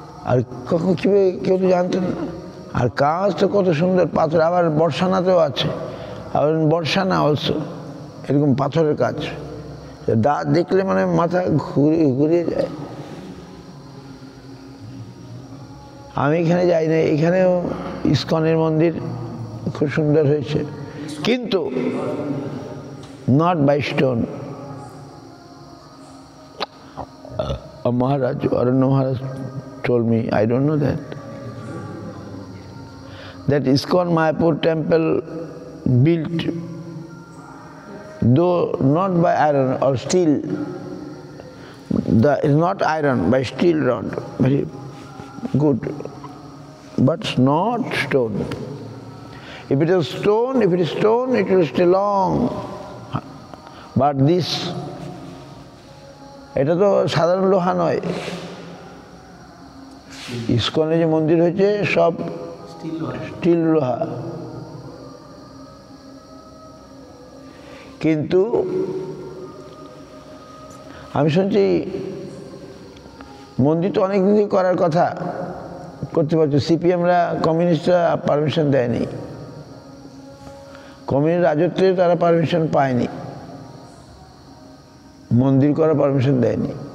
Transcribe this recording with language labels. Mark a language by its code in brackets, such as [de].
[bn] আর কখন কীভাবে কেউ তো জানতেন না। আর কাজ তো কত সুন্দর পাথর, আবার বর্ষানাতেও আছে, আবার বর্ষানা অলসো এরকম পাথরের কাজ, দাঁত দেখলে মানে মাথা ঘুরিয়ে যায়। আমি এখানে যাই না, এখানেও ইস্কনের মন্দির খুব সুন্দর হয়েছে, কিন্তু [en] Not by stone. Maharaj, Aranya Maharaj told me, I don't know that ISKCON Mayapur temple built, though not by iron or steel, it's not iron, by steel rod, very good, but not stone. If it is stone, it will stay long, but this, [bn] এটা তো সাধারণ লোহা নয়। ইস্কনে যে মন্দির হয়েছে সব still লোহা, কিন্তু আমি শুনছি মন্দির তো অনেক দিন করার কথা, করতে পারছো, সিপিএমরা কমিউনিস্টরা পারমিশন দেয়নি, কমিউনিস্ট রাজত্বে তারা পারমিশন পায়নি, মন্দির করার পারমিশন দেয়নি।